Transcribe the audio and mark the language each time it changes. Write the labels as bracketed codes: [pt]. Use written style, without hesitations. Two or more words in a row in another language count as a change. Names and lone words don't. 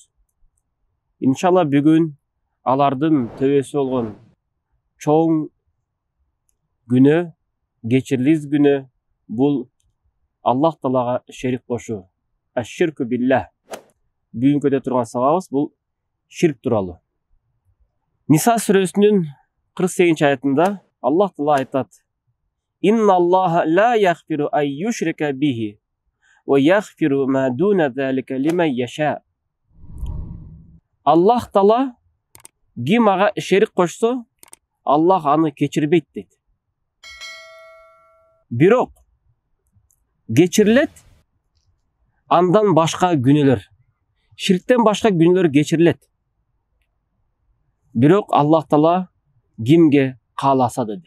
[ky] Иншалла бүгүн алардын төбөсү болгон чоң күнөө, кечирилиз күнөө бул Аллах Таалага шерик кошуу. [ar] الشرك بالله. [ky] Бүгүнкү өтө турган сабагыбыз бул ширк тууралуу. Ниса сүрөсүнүн 48 аятында Аллах Таала айтат: [ar] إن الله لا يغفر أن يشرك به ويغفر ما دون ذلك لمن يشاء. [ky] Аллах Таала ким ага шерик кошсо, Аллах аны кечирбейт дейт. Бирок кечирилет андан башка күнөөлөр. Ширктен башка күнөөлөр кечирилет. Бирок Аллах Таала кимге кааласа деди.